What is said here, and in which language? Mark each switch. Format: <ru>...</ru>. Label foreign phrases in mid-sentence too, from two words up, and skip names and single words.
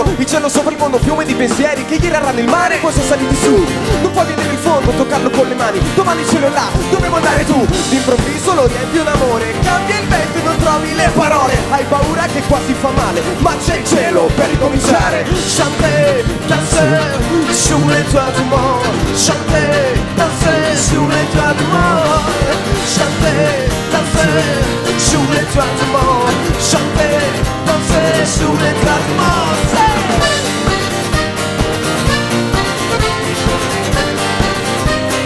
<it>Il cielo sopra il mondo, fiume di pensieri che gireranno il mare e poi sono saliti su. Non puoi vedere il fondo, toccarlo con le mani. Domani il cielo è là, dove vuoi andare tu? D'improvviso lo riempi un amore, cambia il vento e non trovi le parole. Hai paura che quasi fa male, ma c'è il cielo per ricominciare.</it> <fr>Chanter, danser, sur les toits du monde. Chanter, danser, sur les toits du monde. Chanter, danser, sur les toits du monde. Chanter, danser, sur les toits du monde.</fr>